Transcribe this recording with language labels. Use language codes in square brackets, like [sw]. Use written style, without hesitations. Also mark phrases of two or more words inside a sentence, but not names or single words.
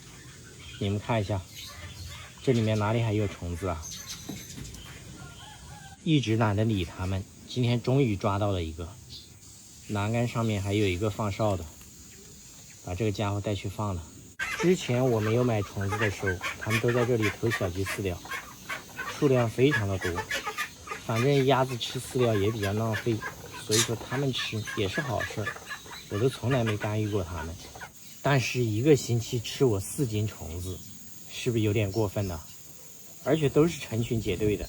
[zh] 你們看一下，這裡面哪裡還有蟲子啊？一直懶得理它們，今天終於抓到了一個。欄杆上面還有一個放哨的，把這個家伙帶去放了。之前我沒有買蟲子的時候，它們都在這裡偷小雞飼料，數量非常的多。反正鴨子吃飼料也比較浪費，所以說它們吃也是好事，我都從來沒干預過它們。但是1個星期吃我4斤蟲子，是不是有點過分呢？而且都是成群結队的。